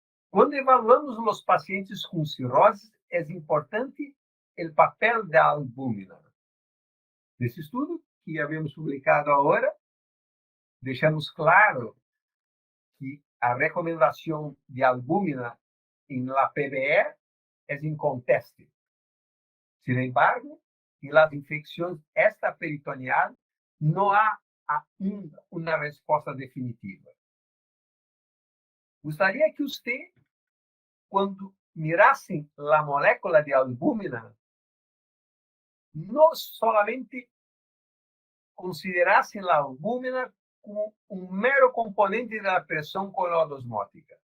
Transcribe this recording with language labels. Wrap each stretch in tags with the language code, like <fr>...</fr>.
<pt>Quando evaluamos os pacientes com cirrose, é importante o papel da albúmina. Nesse estudo que havíamos publicado agora, deixamos claro que a recomendação de albúmina em la PBE é inconteste.</pt> <es>Sin embargo, en las infecciones extraperitoneales no hay una respuesta definitiva.</es> <pt>Gostaria que usted, cuando mirasse la molécula de albúmina, no solamente considerasse la albúmina como um mero componente da pressão coloidosmótica.</pt>